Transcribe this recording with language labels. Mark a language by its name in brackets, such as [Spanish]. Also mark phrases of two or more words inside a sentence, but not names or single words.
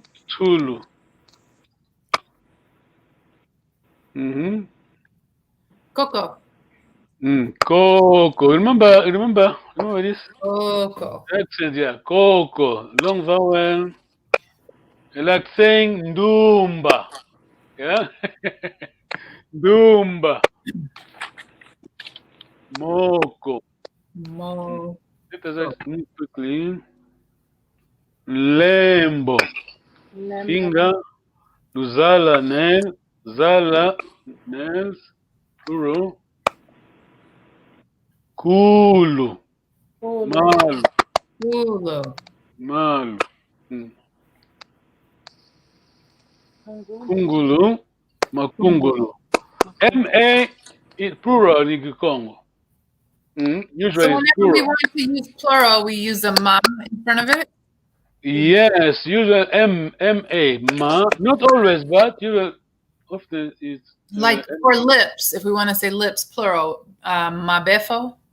[Kongo] Tulu. Mm-hmm. Coco. [English] Coco. Remember this [Kongo] Coco. [English] accent, yeah. Coco. Long vowel. Like saying Ndumba. [Kongo] Yeah. Ndumba. Moko. Mo. [English] Let us just move quickly. [Kongo] Lembo. Lembo. [English] Finger. Luzala nail. Zala nails. Plural. [Kongo] Kulu. Kulu. Malu. Tulu. Malu. Kungulu. Kungulu. Makungulu. [English] M-A is plural in Kikongo. Usually So it's whenever we plural. want to use plural, we use a ma in front of it. Yes, usually M-A. Ma. Not always, but usually often it's Like for lips, if we want to say lips plural, mabefo.